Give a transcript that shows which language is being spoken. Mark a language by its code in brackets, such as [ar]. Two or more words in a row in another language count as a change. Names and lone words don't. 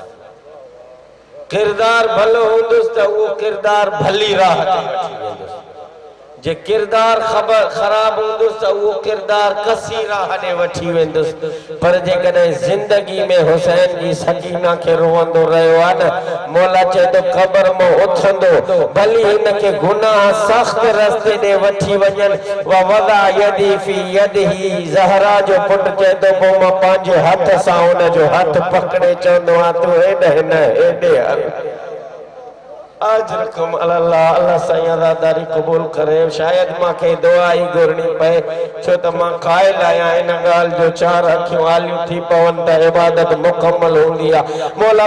[sd] किरदार भलो हुंदुसि त उहो किरदार भली राह ते वठी वेंदुसि जे किरदार खराब हुंदुसि त उहो किरदार कसी राह ॾे वठी वेंदुसि पर जेकॾहिं ज़िंदगी में हुसैन जी सकीना खे रोअंदो रहियो आहे न मौला चए थो क़ब्र मां उथंदो भली हिन खे गुनाह सख़्त रस्ते ॾे वठी वञनि [ar] ويدي في يده [sd] ज़हरा जो पुटु चए थो पोइ मां पंहिंजे हथ सां हुन जो हथ पकड़े चवंदो आहियां तूं हेॾे हिन हेॾे हल [ar] آجركم الله [sd] अल्लाह साईं अज़ादारी कबूल करे शायद मांखे दुआ ही घुरणी पए छो त मां क़ाइल आहियां इन ॻाल्हि जो चार अखियूं आलियूं थी पवनि त इबादत मुकम्मल हूंदी आहे मौला